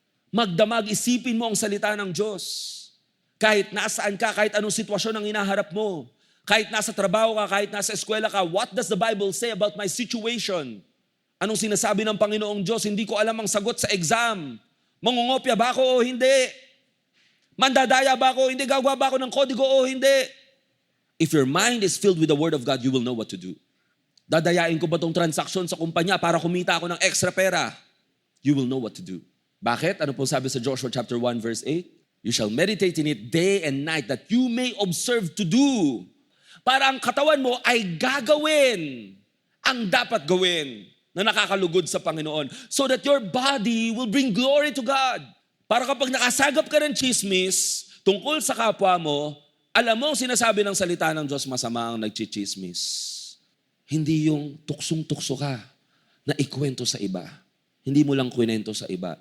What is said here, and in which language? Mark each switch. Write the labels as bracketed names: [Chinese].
[Filipino] Magdamag, isipin mo ang salita ng Diyos. Kahit nasaan ka, kahit anong sitwasyon ang hinaharap mo, kahit nasa trabaho ka, kahit nasa eskwela ka, [English] what does the Bible say about my situation? [Filipino] Anong sinasabi ng Panginoong Diyos? Hindi ko alam ang sagot sa exam. Mangungopya ba ako o hindi? Mandadaya ba ako? Hindi. Gagawa ba ako ng kodigo o hindi? [English] If your mind is filled with the Word of God, you will know what to do. [Filipino] Dadayain ko ba itong transaksyon sa kumpanya para kumita ako ng extra pera? [English] You will know what to do. [Filipino] Bakit? Ano po sabi sa [English] Joshua chapter 1 verse 8? You shall meditate in it day and night that you may observe to do. [Filipino] Para ang katawan mo ay gagawin ang dapat gawin na nakakalugod sa Panginoon. [English] So that your body will bring glory to God. [Filipino] Para kapag nakasagap ka ng chismis tungkol sa kapwa mo, alam mo sinasabi ng salita ng Diyos, masama ang nagchichismis. Hindi yung tuksong-tukso ka na ikwento sa iba. Hindi mo lang kwento sa iba.